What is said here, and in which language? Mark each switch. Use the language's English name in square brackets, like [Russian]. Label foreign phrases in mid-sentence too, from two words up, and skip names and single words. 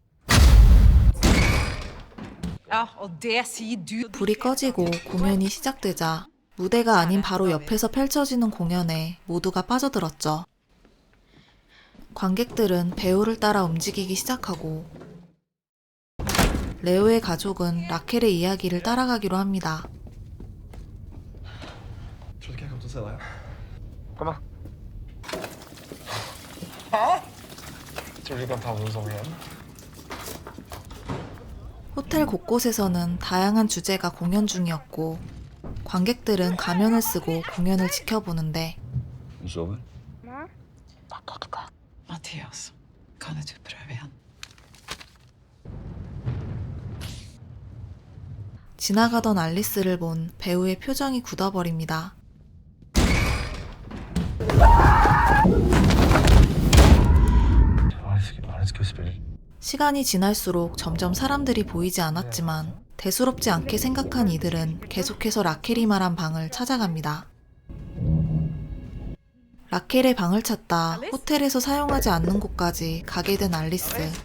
[Korean] 불이 꺼지고 공연이 시작되자 무대가 아닌 바로 옆에서 펼쳐지는 공연에 모두가 빠져들었죠. 관객들은 배우를 따라 움직이기 시작하고 레오의 가족은 라켈의 이야기를 따라가기로 합니다. [Norwegian] Trodde ikke jeg kom til å se deg. Kom da. Hæ? Tror du vi kan ta noe sånn igjen? [Korean] 호텔 곳곳에서는 다양한 주제가 공연 중이었고 관객들은 가면을 쓰고 공연을 지켜보는데 [Norwegian] Du sover? Mathias, kan ikke du prøve igjen? [Korean] 지나가던 알리스를 본 배우의 표정이 굳어버립니다. [Norwegian] Var det skuespiller? [Korean] 시간이 지날수록 점점 사람들이 보이지 않았지만 대수롭지 않게 생각한 이들은 계속해서 라켈이 말한 방을 찾아갑니다. 라켈의 방을 찾다 호텔에서 사용하지 않는 곳까지 가게 된 알리스.